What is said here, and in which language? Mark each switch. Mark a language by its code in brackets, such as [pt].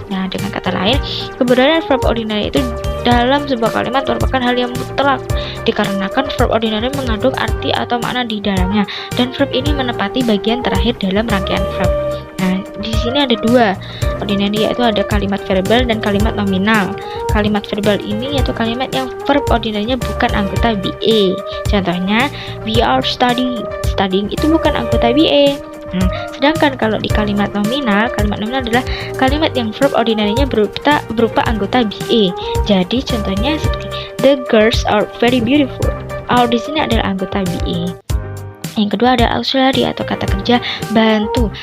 [id] Nah, dengan kata lain, keberadaan verb ordinary itu dalam sebuah kalimat merupakan hal yang mutlak, dikarenakan verb ordinary mengandung arti atau makna di dalamnya, dan verb ini menepati bagian terakhir dalam rangkaian verb. Nah, di sini ada dua ordinary, yaitu ada kalimat verbal dan kalimat nominal. Kalimat verbal ini yaitu kalimat yang verb ordinary-nya bukan anggota BA. Contohnya, [en] we are studying. [id] Studying itu bukan anggota BA. Sedangkan kalau di kalimat nominal adalah kalimat yang verb ordinary-nya berupa anggota BA. Jadi contohnya seperti [en] the girls are very beautiful. [id] Our di sini adalah anggota BA. Yang kedua ada auxiliary atau kata kerja bantu.